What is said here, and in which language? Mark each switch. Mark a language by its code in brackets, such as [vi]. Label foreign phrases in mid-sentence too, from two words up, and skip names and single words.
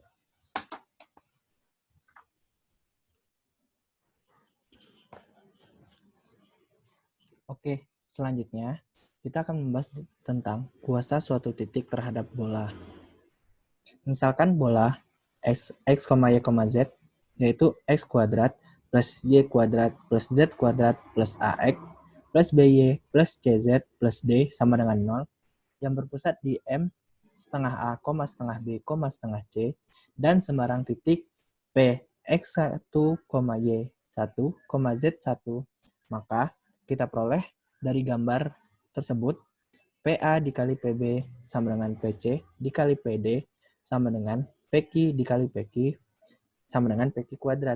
[id] Oke, selanjutnya kita akan membahas tentang kuasa suatu titik terhadap bola. Misalkan bola X, Y, Z, yaitu X kuadrat plus Y kuadrat plus Z kuadrat plus AX plus BY plus CZ plus D sama dengan 0, yang berpusat di M setengah A, setengah B, setengah C, dan sembarang titik P, X1, Y1, Z1, maka kita peroleh dari gambar tersebut PA dikali PB sama dengan PC dikali PD sama dengan PQ dikali PQ sama dengan PQ kuadrat.